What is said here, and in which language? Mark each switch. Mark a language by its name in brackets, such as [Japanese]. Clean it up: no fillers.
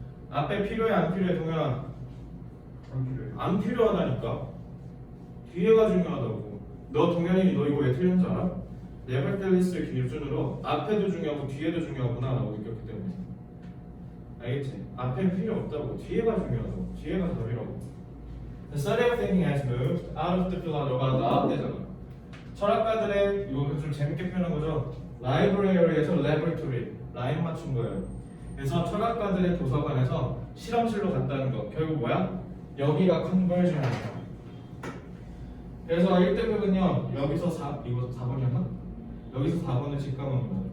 [Korean] 앞에 필요해 안 필요해 동현아? 안 필요하다니까. 뒤에가 중요하다고. 너 동현이 너 이거 왜 틀린 줄 알아? 네버텔리스를 기준으로 앞에도 중요하고 뒤에도 중요하구나 라고 느꼈기 때문에. 알겠지? 앞에는 필요 없다고. 뒤에가 중요하다고. 뒤에가 답이라고. [English] The study of thinking has moved out of the philosophy [Korean] 나왔대잖아. 철학가들의 이거 좀 재밌게 표현한 거죠. 라이브러리에서 레버리토리 라인 맞춘 거예요. 그래서 철학가들의 도서관에서 실험실로 갔다는 거. 결국 뭐야? 여기가 컨버전이야. 그래서 1등급은요 여기서 이거 4번이었나? 여기서 4번을 직감하는 거야.